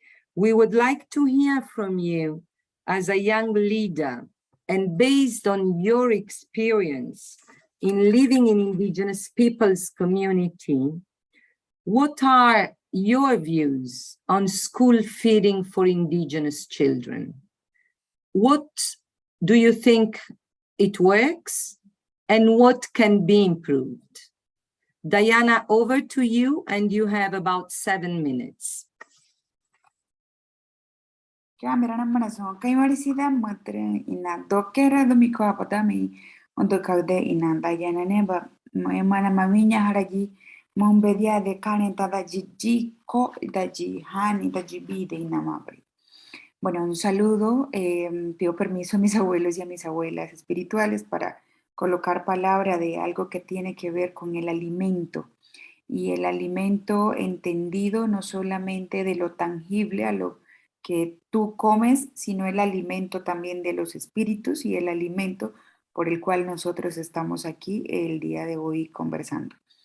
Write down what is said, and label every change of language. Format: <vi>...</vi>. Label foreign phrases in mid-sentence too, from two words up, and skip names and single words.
<en>We would like to hear from you as a young leader, and based on your experience in living in Indigenous people's community, what are your views on school feeding for Indigenous children? What do you think it works, and what can be improved? Diana, over to you, and you have about 7 minutes.</en> <emp>Kamerana manason kay marisida matre ina dokera Domico apatami ondo kaude ina Diana neba mana maminya haraji mombedia de caneta da ji ko da ji hani da ji bide ina mabri.</emp> <es>Bueno, un saludo, pido permiso a mis abuelos y a mis abuelas espirituales para colocar palabra de algo que tiene que ver con el alimento, y el alimento entendido no solamente de lo tangible a lo que tú comes, sino el alimento también de los espíritus y el alimento por el cual nosotros estamos aquí el día de hoy conversando.</es>